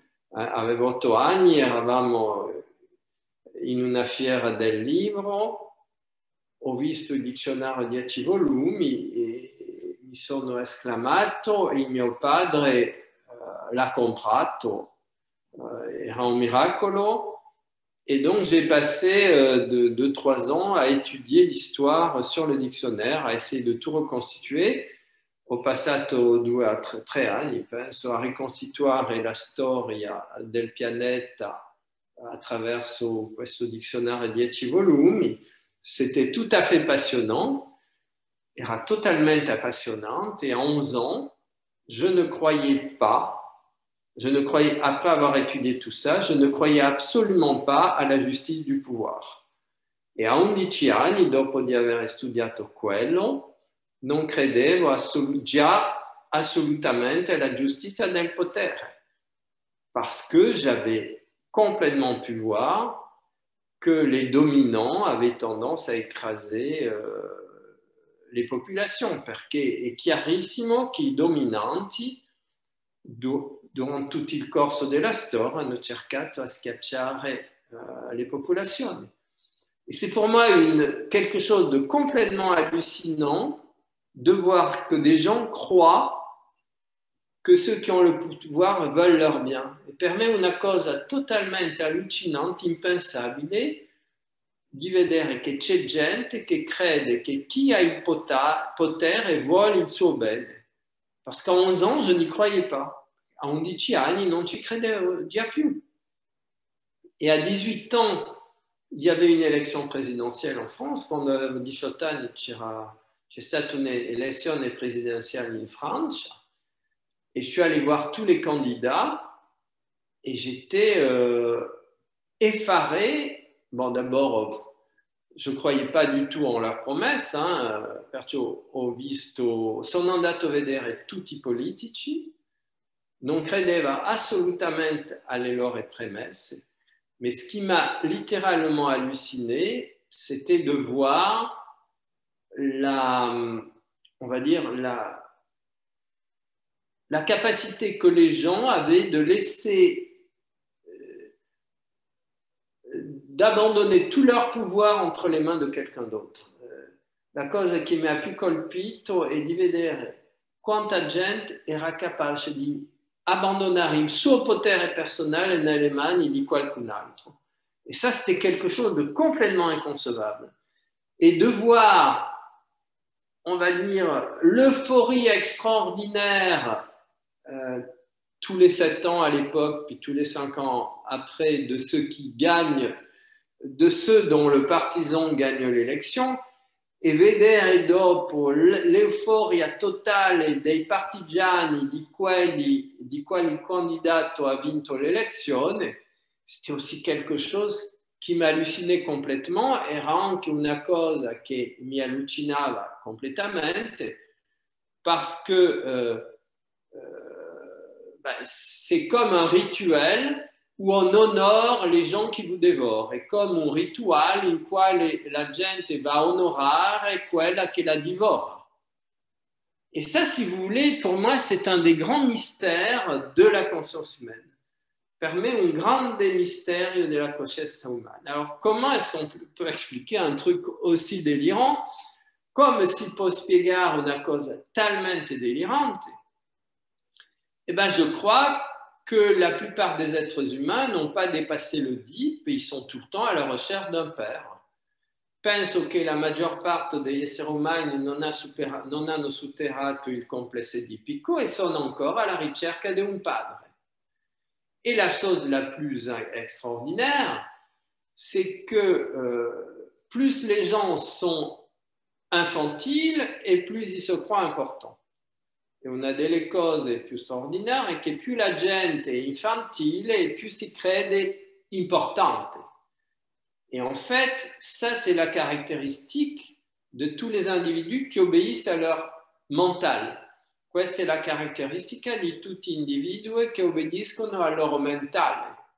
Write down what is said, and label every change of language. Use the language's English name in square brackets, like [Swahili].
[Italian] Avevo 8 anni, eravamo in una fiera del libro, ho visto il dizionario 10 volumi mi sono esclamato, il mio padre l'ha comprato, era un miracolo. [French] Et donc, j'ai passé de 2-3 ans à étudier l'histoire sur le dictionnaire, à essayer de tout reconstituer. [Italian] Ho passato 2 a 3 anni, penso, a ricostituire la storia del pianeta attraverso questo dizionario 10 volumi. [French] C'était tout à fait passionnant, [Italian] era totalement passionnante. [French] Et à 11 ans, je ne croyais pas, après avoir étudié tout ça, je ne croyais absolument pas à la justice du pouvoir. [Italian] E a 11 anni, dopo di aver studiato quello, non credevo già assolutamente alla giustizia del potere, [French] parce que j'avais complètement pu voir que les dominants avaient tendance à écraser le [Italian] popolazioni, perché è chiarissimo che i dominanti durant tutto il corso della storia hanno cercato a schiacciare le popolazioni. [French] Et c'est pour moi quelque chose de complètement hallucinant de voir que des gens croient que ceux qui ont le pouvoir veulent leur bien. [Italian] E per me è una cosa totalmente allucinante, impensabile, di vedere che c'è gente che crede che chi ha il potere vuole il suo bene. [French] Parce qu'à 11 ans, je n'y croyais pas. [Italian] A 11 anni non ci credevo già più. [French] Et à 18 ans, il y avait une élection présidentielle en France. [Italian] Quando avevo 18 anni c'è stata un'elezione presidenziale in Francia. [French] Et je suis allé voir tous les candidats et j'étais effaré. Bon, d'abord, je ne croyais pas du tout en leurs promesses, [Italian] perciò sono andato a vedere tutti i politici, non credeva assolutamente alle loro promesse, [French] mais ce qui m'a littéralement halluciné, c'était de voir on va dire, la capacité que les gens avaient de laisser, d'abandonner tout leur pouvoir entre les mains de quelqu'un d'autre. [Italian] La cosa che mi ha più colpito è di vedere quanta gente era capace di abbandonare il suo potere personale nelle mani di qualcun altro. [French] Et ça, c'était quelque chose de complètement inconcevable. Et de voir, on va dire, l'euphorie extraordinaire tous les 7 ans à l'époque, puis tous les 5 ans après, de ceux qui gagnent, de ceux dont le partisan gagne l'élection, [Italian] e vedere dopo l'euforia totale dei partigiani di quali candidato ha vinto l'elezione, [French] c'était aussi quelque chose qui m'hallucinait complètement. [Italian] Era anche una cosa che mi allucinava completamente, [French] parce que c'est comme un rituel où on honore les gens qui vous dévorent. [Italian] È come un rituale in quale la gente va a onorare quella che la divora. [French] Et ça, si vous voulez, pour moi, c'est un des grands mystères de la conscience humaine. [Italian] Per me, un grande [French] mystère de la [Italian] coscienza umana. [French] Alors, comment est-ce qu'on peut expliquer un truc aussi délirant? [Italian] Come si può spiegare una cosa talmente delirante? [French] Eh bien, je crois que la plupart des êtres humains n'ont pas dépassé le DIP et ils sont tout le temps à la recherche d'un père. [Italian] Penso che la maggior parte degli esseri umani non hanno superato il complesso edipico e sono ancora alla ricerca di un padre. [French] Et la chose la plus extraordinaire, c'est que plus les gens sont infantiles et plus ils se croient importants. [Italian] E una delle cose più straordinarie è che più la gente è infantile e più si crede importante. [French] Et en fait, ça c'est la caractéristique de tous les individus qui obéissent à leur mental. [Italian] Questa è la caratteristica di tutti gli individui che obbediscono al loro mentale.